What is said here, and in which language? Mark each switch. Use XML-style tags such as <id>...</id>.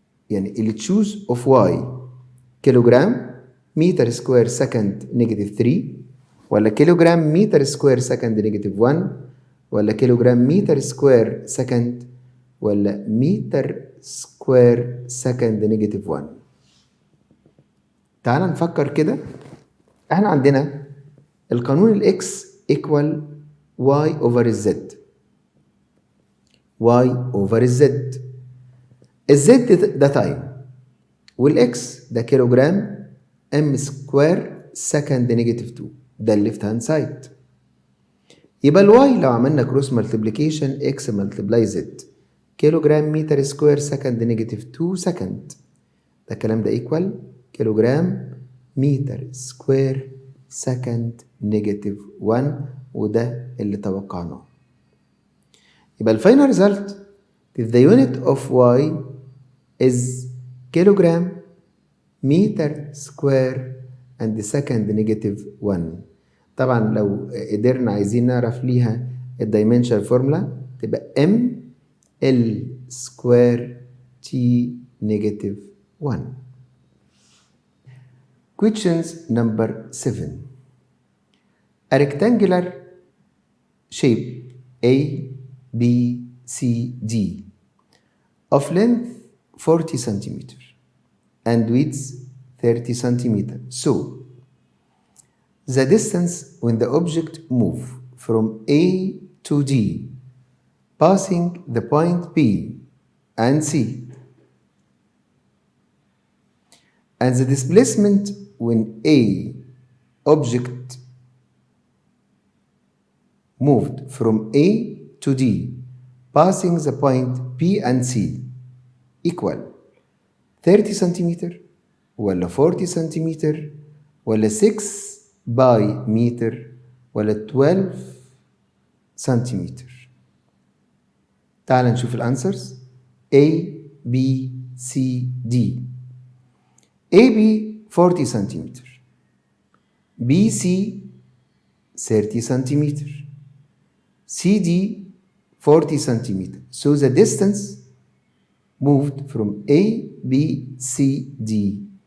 <ar>يعني اللي choose of y كيلوغرام متر سكوير سكند نيجاتيف 3 ولا كيلوغرام متر سكوير سكند نيجاتيف 1 ولا كيلوغرام متر سكوير سكند ولا متر سكوير سكند نيجاتيف 1. تعال نفكر كده. احنا عندنا القانون الاكس</ar> <en>equal y over z. y over z.</en> <ar>الزد ده تايم والاكس ده كيلوجرام ام سكوير سكند نيجاتيف 2 ده الليفت هاند سايد. يبقى الواي لو عملنا كروس مالتيبليكيشن اكس مالتيبلاي زد كيلوجرام متر سكوير سكند نيجاتيف 2 سكند ده الكلام ده ايكوال كيلوجرام متر سكوير سكند نيجاتيف 1 وده اللي توقعناه. يبقى الفاينل ريزلت</ar> <en>the unit of y is kilogram meter square and second negative 1.</en> <ar>طبعا لو قدرنا عايزين نعرف ليها الدايمنشن فورمولا تبقى m l square t negative 1.</ar> <en>Questions number 7. A rectangular shape A, B, C, D of length 40 centimeter and width 30 centimeter. So, the distance when the object move from A to D passing the point B and C and the displacement when A object moved from A to D passing the point P and C equal</en> <ar>30 سنتيمتر ولا 40 سنتيمتر ولا 6 باي متر ولا 12 سنتيمتر؟ تعال نشوف الانسرز.</ar> <en>A B C D.</en> <ar>AB 40 سنتيمتر، BC 30 سنتيمتر،</ar> <en>CD 40 centimeter. So the distance moved from A, B, C, D.</en>